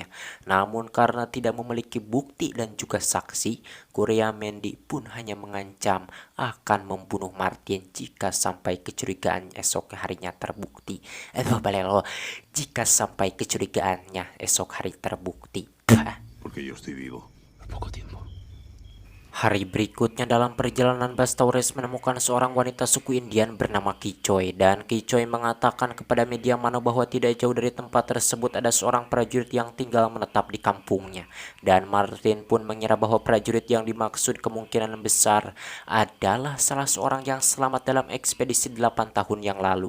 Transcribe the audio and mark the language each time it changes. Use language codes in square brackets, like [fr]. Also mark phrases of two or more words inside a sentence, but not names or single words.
[id] Namun karena tidak memiliki bukti dan juga saksi, Curiamendi pun hanya mengancam akan membunuh Martin jika sampai kecurigaan esok harinya terbukti. Jika sampai kecurigaannya esok hari terbukti. [es] Porque yo estoy vivo. Al poco tiempo. [id] Hari berikutnya dalam perjalanan, Bastaures menemukan seorang wanita suku Indian bernama Kicoy, dan Kicoy mengatakan kepada Mediamano bahwa tidak jauh dari tempat tersebut ada seorang prajurit yang tinggal menetap di kampungnya. Dan Martin pun mengira bahwa prajurit yang dimaksud kemungkinan besar adalah salah seorang yang selamat dalam ekspedisi 8 tahun yang lalu.